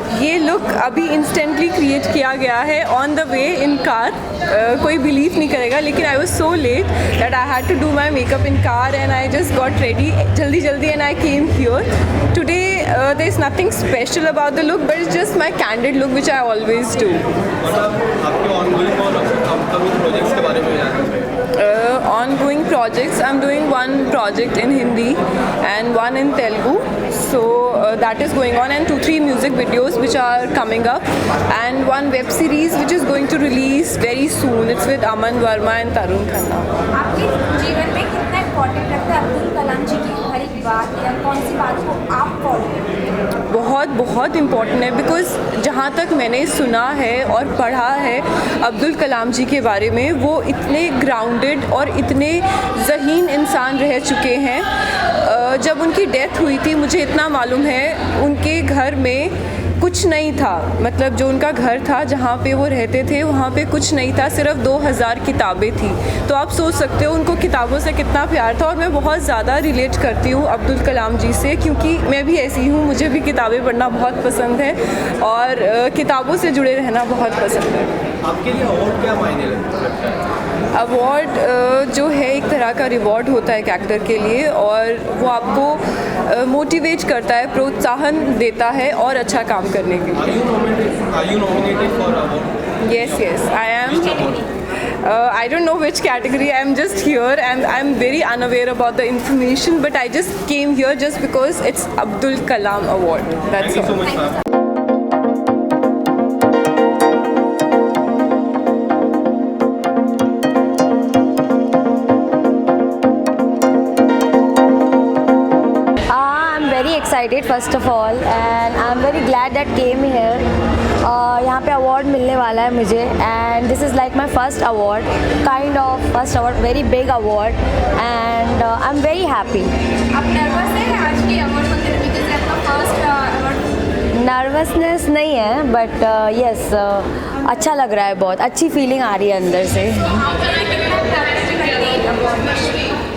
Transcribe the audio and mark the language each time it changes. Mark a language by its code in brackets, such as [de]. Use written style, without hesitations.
[hi] ये लुक अभी instantly create किया गया है [en] On the way in car. [hi] कोई बिलीव नहीं करेगा, लेकिन [en] I was so late that I had to do my makeup in car and I just got ready [hi] जल्दी जल्दी [en] And I came here today. There is nothing special about the look but it's just my candid look which I always do. Ongoing projects, I'm doing one project in Hindi and one in Telugu, so that is going on, and 2-3 music videos which are coming up, and one web series which is going to release very soon. It's with Aman Verma and Tarun Khanna. [hi] आपके जीवन में कितना important लगता है अब्दुल कलाम जी की हर एक बात, या कौन सी बात को आप फॉलो करते हैं? बहुत इम्पॉर्टेंट है, बिकॉज़ जहाँ तक मैंने सुना है और पढ़ा है अब्दुल कलाम जी के बारे में, वो इतने ग्राउंडेड और इतने ज़हीन इंसान रह चुके हैं। जब उनकी डेथ हुई थी, मुझे इतना मालूम है, उनके घर में कुछ नहीं था। मतलब जो उनका घर था जहाँ पे वो रहते थे, वहाँ पे कुछ नहीं था, सिर्फ 2000 किताबें थी। तो आप सोच सकते हो उनको किताबों से कितना प्यार था। और मैं बहुत ज़्यादा रिलेट करती हूँ अब्दुल कलाम जी से, क्योंकि मैं भी ऐसी हूँ, मुझे भी किताबें पढ़ना बहुत पसंद है और किताबों से जुड़े रहना बहुत पसंद है। आपके लिए अवार्ड क्या मायने रखता है? अवार्ड जो है एक तरह का रिवॉर्ड होता है एक एक्टर के लिए, और वो आपको मोटिवेट करता है, प्रोत्साहन देता है और अच्छा काम करने के लिए। [en] Are you nominated for award? Yes, I am. I don't know which category. I'm just here and I'm very unaware about the information, but I just came here just because it's Abdul Kalam Award. That's all. Thank you so much, ma'am. excited first of all and I'm very glad that came here. [hi] यहाँ पे award मिलने वाला है मुझे [en] and this is like my first award, kind of first award, very big award and I'm very happy. [hi] आप nervous हैं आज के अवार्ड वगैरह में, क्योंकि आपका फर्स्ट अवार्ड? नर्वसनेस नहीं है बट यस अच्छा लग रहा है, बहुत अच्छी फीलिंग आ रही है अंदर से।